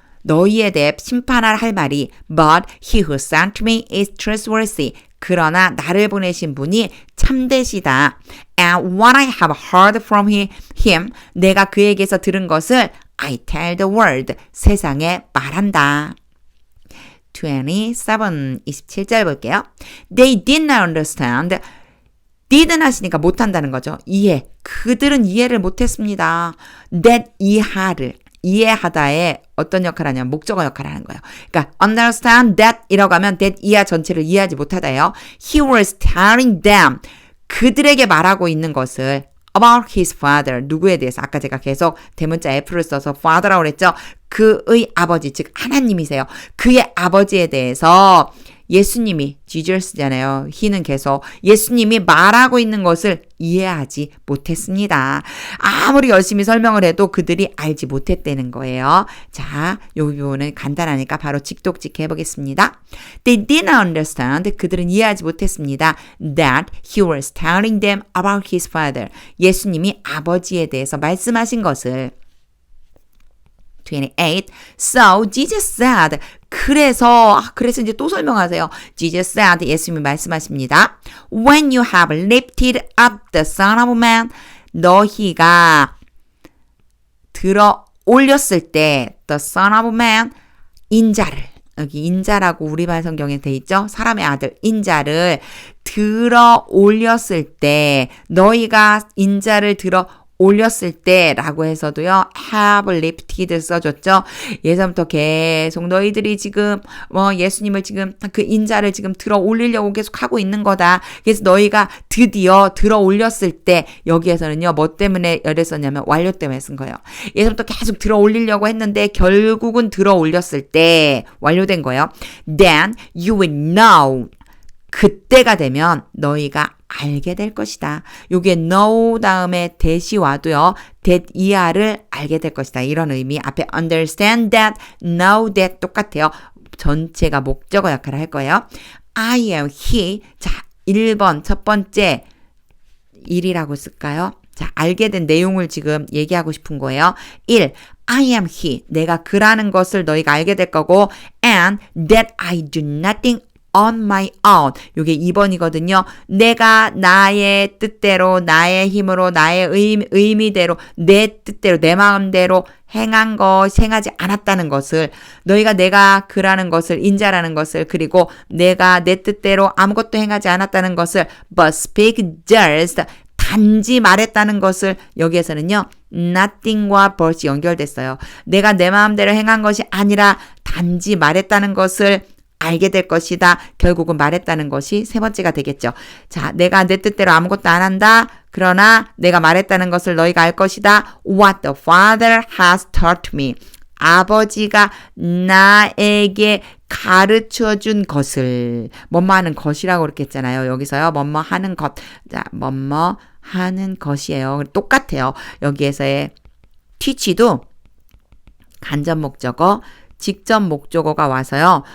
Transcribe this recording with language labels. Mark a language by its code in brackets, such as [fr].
[ko] 너희에 대해 심판할 할 말이 [en] But he who sent me is trustworthy. [ko] 그러나 나를 보내신 분이 참되시다. [en] And what I have heard from him, [ko] 내가 그에게서 들은 것을 [en] I tell the world, [ko] 세상에 말한다. 27절 볼게요. [en] They did not understand. [ko] didn't 하시니까 못한다는 거죠. 이해. 그들은 이해를 못했습니다. that 이해하다에 어떤 역할을 하냐면 목적어 역할을 하는 거예요. 그러니까 understand that 이라고 하면 that 이하 전체를 이해하지 못하다예요. [en] He was telling them [ko] 그들에게 말하고 있는 것을 [en] about his father [ko] 누구에 대해서 아까 제가 계속 대문자 F를 써서 father라고 그랬죠. 그의 아버지 즉 하나님이세요. 그의 아버지에 대해서 예수님이 Jesus잖아요. he는 계속 예수님이 말하고 있는 것을 이해하지 못했습니다. 아무리 열심히 설명을 해도 그들이 알지 못했다는 거예요. 자, 이 부분은 간단하니까 바로 직독직 해보겠습니다. [en] They did not understand. [ko] 그들은 이해하지 못했습니다. [en] That he was telling them about his father. [ko] 예수님이 아버지에 대해서 말씀하신 것을 28. [en] So Jesus said. [ko] 그래서 이제 또 설명하세요. [en] Jesus said. [ko] 예수님이 말씀하십니다. [en] When you have lifted up the Son of Man. [ko] 너희가 들어 올렸을 때 [en] the Son of Man [ko] 인자를 여기 인자라고 우리말 성경에 돼 있죠. 사람의 아들 인자를 들어 올렸을 때 너희가 인자를 들어 올렸을 때라고 해서도요. have lifted 써줬죠. 예전부터 계속 너희들이 지금 예수님을 지금 그 인자를 지금 들어 올리려고 계속 하고 있는 거다. 그래서 너희가 드디어 들어 올렸을 때 여기에서는요. 뭐 때문에 열했었냐면 완료 때문에 쓴 거예요. 예전부터 계속 들어 올리려고 했는데 결국은 들어 올렸을 때 완료된 거예요. [en] Then you will know. [ko] 그때가 되면 너희가 알게 될 것이다. 요게 know 다음에 that이 와도요. that 이하를 알게 될 것이다. 이런 의미. 앞에 understand that, know that 똑같아요. 전체가 목적어 역할을 할 거예요. [en] I am he. [ko] 자, 1번 첫 번째 1이라고 쓸까요? 자, 알게 된 내용을 지금 얘기하고 싶은 거예요. [en] 1. I am he. [ko] 내가 그라는 것을 너희가 알게 될 거고 [en] and that I do nothing on my own. [ko] 요게 2번이거든요. 내가 나의 뜻대로, 나의 힘으로, 나의 의미대로, 내 뜻대로, 내 마음대로 행하지 않았다는 것을, 너희가 내가 그라는 것을, 인자라는 것을, 그리고 내가 내 뜻대로 아무것도 행하지 않았다는 것을, [en] but speak just, [ko] 단지 말했다는 것을, 여기에서는요, nothing과 but이 연결됐어요. 내가 내 마음대로 행한 것이 아니라 단지 말했다는 것을 알게 될 것이다. 결국은 말했다는 것이 세 번째가 되겠죠. 자, 내가 내 뜻대로 아무것도 안 한다. 그러나 내가 말했다는 것을 너희가 알 것이다. [en] What the Father has taught me. [ko] 아버지가 나에게 가르쳐 준 것을. 뭐뭐 하는 것이라고 그렇게 했잖아요. 여기서요. 뭐뭐 하는 것. 자, 뭐뭐 하는 것이에요. 똑같아요. 여기에서의 teach도 간접 목적어, 직접 목적어가 와서요.